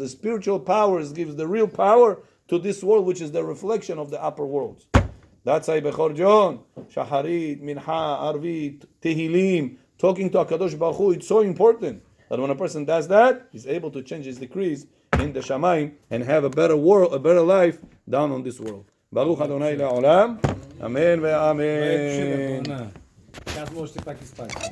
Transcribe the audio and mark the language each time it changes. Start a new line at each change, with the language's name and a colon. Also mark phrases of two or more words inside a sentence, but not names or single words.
English: The spiritual powers gives the real power to this world, which is the reflection of the upper worlds. That's how Bechor John,
Hebrew: שחרית, מנחה, ערבית, תהלים,
English: talking to
Hebrew: הקדוש ברוך הוא,
English: it's so important that when a person does that, he's able to change his decrees in the Shamayim and have a better world, a better life down on this world.
Hebrew: ברוך אדני לעולם. אמן ואמן.
Russian: Сейчас можете так и спать.